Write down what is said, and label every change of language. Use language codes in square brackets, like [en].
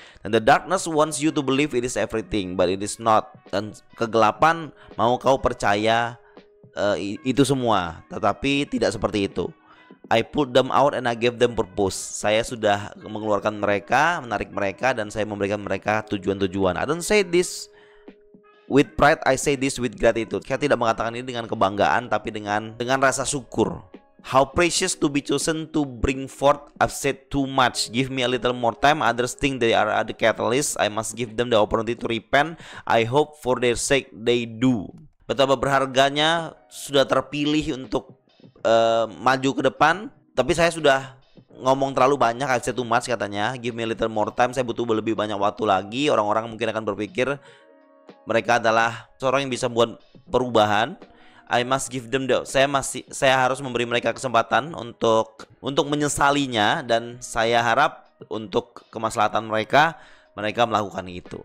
[en] Dan the darkness wants you to believe it is everything, but it is not. [id] Dan kegelapan mau kau percaya itu semua, tetapi tidak seperti itu. [en] I pulled them out and I gave them purpose. [id] Saya sudah mengeluarkan mereka, menarik mereka, dan saya memberikan mereka tujuan-tujuan. [en] I don't say this with pride, I say this with gratitude. [id] Saya tidak mengatakan ini dengan kebanggaan, tapi dengan rasa syukur. [en] How precious to be chosen to bring forth. I've said too much. Give me a little more time. Others think they are the catalyst. I must give them the opportunity to repent. I hope for their sake they do. [id] Betapa berharganya sudah terpilih untuk maju ke depan, tapi saya sudah ngomong terlalu banyak. [en] I said too much [id] katanya. [en] Give me a little more time. [id] Saya butuh lebih banyak waktu lagi. Orang-orang mungkin akan berpikir mereka adalah seorang yang bisa buat perubahan. [en] I must give them [id] saya harus memberi mereka kesempatan untuk menyesalinya, dan saya harap untuk kemaslahatan mereka melakukan itu.